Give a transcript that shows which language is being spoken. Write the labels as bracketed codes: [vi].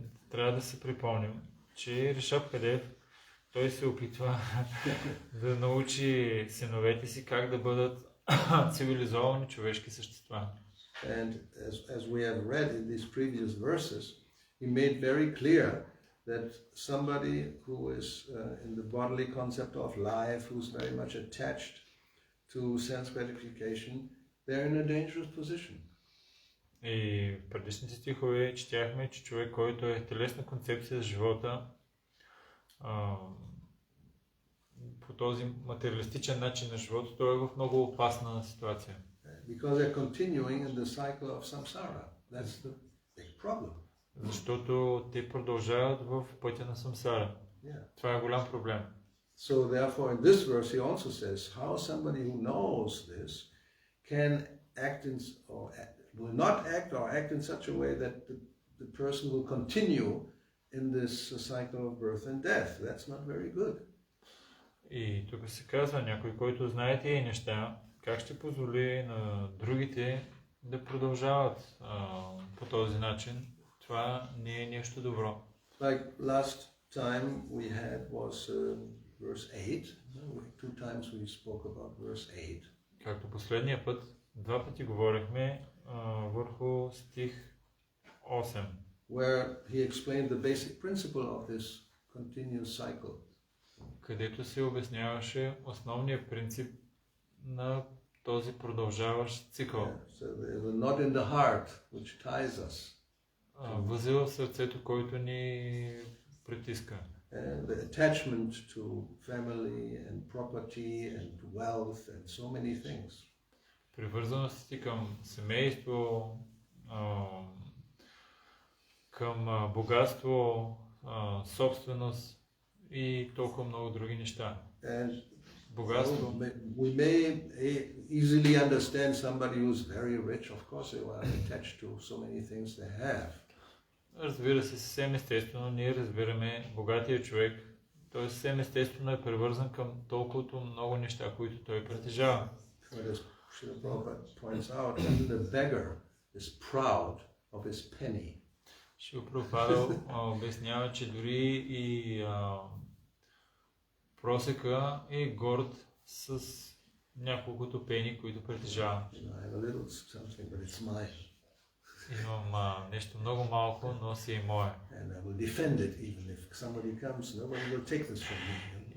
[bg] Трябва да се припомним, че Ришабдев, той се опитва да научи синовете си как да бъдат цивилизовани човешки същества. [en] And as we have read in these previous verses, he made very clear that somebody who is in the bodily concept of life, who's very much attached to sense gratification, they're in a dangerous position. [bg] И в предишните стихове четяхме, че човек, който е телесна концепция за живота, по този материалистичен начин на живота, той е в много опасна ситуация. [en] Because they're continuing in the cycle of samsara. That's the big problem. [bg] Защото те продължават в пътя на самсара. [en] Yeah. [bg] Това е голям проблем. [en] So therefore in this verse he also says how somebody who knows this can act will not act or act in such a way that the person will continue in this cycle of birth and death. That's not very good. [bg] И тук се казва, някой, който знае тези неща, как ще позволи на другите да продължават по този начин. Това не е нещо добро. [en] Like last time we had was verse 8. Two times we spoke about verse 8. [bg] Както последния път, два пъти говорихме върху стих 8. [en] Where he explained the basic principle of this continuous cycle. [bg] Където се обясняваше основния принцип на този продължаващ цикъл. [en] So there's a knot in the heart which ties us. [bg] Възел в сърцето, който ни притиска. [en] the attachment to family and property and wealth and so many things. [bg] Привързаностите към семейство, към богатство, собственост и толкова много други неща. [en] And [bg] Богатство. [en] we may easily understand somebody who's very rich. Of course, they are attached to so many things they have. [bg] Разбира се, съвсем естествено, ние разбираме богатия човек. Той съвсем естествено е привързан към толкова много неща, които той притежава. [en] As Srila Prabhupada points out, even the beggar is proud of his penny. [bg] Шрила Прабхупада обяснява, че дори и просека е горд с няколкото пени, които притежава. [en] I have a little something, but it's mine. [bg] Имам нещо много малко, но си е мое. [en] And I will defend it even if somebody comes. Nobody will take this from me.